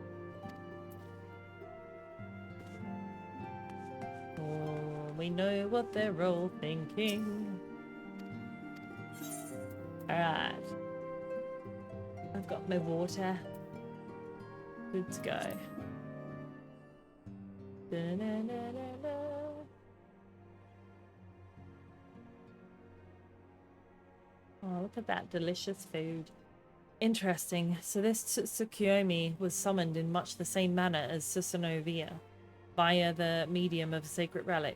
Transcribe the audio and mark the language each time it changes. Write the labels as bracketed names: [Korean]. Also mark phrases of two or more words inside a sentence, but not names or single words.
[English] Oh, we know what they're all thinking. Alright. I've got my water. Good to go. Da-na-na-na-na. Oh, look at that delicious food. Interesting. So this Tsukuyomi was summoned in much the same manner as Susanoo via the medium of a sacred relic.